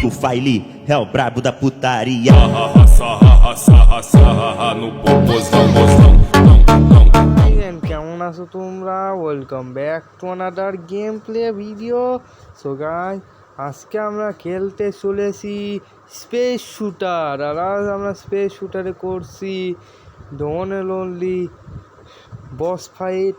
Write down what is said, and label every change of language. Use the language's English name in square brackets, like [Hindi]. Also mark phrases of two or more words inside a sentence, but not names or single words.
[Portuguese] o Faili é o brabo da putaria. No popozão, mozão. [Bangla] কেমন আছো তোমরা? [English] Welcome back to another game play video. so guys, [Bangla] আজকে আমরা খেলতে চলেছি স্পেস শুটার। আর আজ আমরা স্পেস শুটারে করছি [English] don and only boss fight.